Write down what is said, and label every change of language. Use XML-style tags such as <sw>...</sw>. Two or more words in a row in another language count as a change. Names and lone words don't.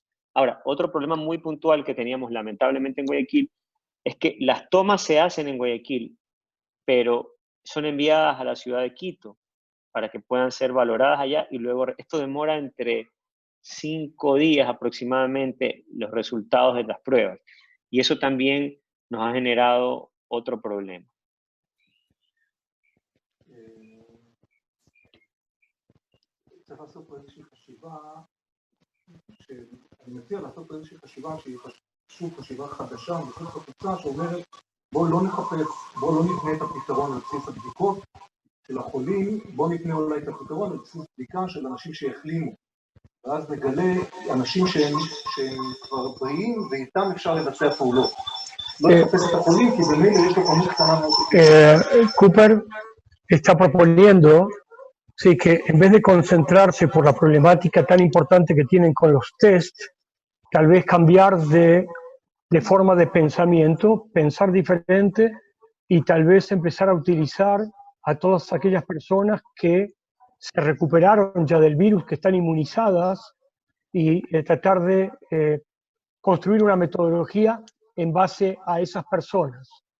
<es>Ahora, otro problema muy puntual que teníamos lamentablemente en Guayaquil es que las tomas se hacen en Guayaquil, pero son enviadas a la ciudad de Quito para que puedan ser valoradas allá y luego esto demora entre 5 días aproximadamente los resultados de las pruebas. Y eso también nos ha generado otro problema.</es> <he>צריך לעשות פה איזושהי חשיבה, אני מציע לעשות פה איזושהי חשיבה שהיא שוב חשיבה חדשה, מחוץ לקופסה שאומרת בואו לא נבנה את הפתרון על בסיס הבדיקות של החולים, בואו נבנה אולי את הפתרון על בסיס בדיקה של אנשים שהחלימו, ואז נגלה אנשים שהם כבר בריאים ואיתם אפשר לבצע פעולות. לא לחפש את החולים כי במילא יש לו כמות קטנה מאוד.</he> <es>Cooper está proponiendo, sí, que en vez de concentrarse por la problemática tan importante que tienen con los test, tal vez cambiar de forma de pensamiento, pensar diferente y tal vez empezar a utilizar a todas aquellas personas que se recuperaron ya del virus, que están inmunizadas, y tratar de construir una metodología en base a esas personas.</es>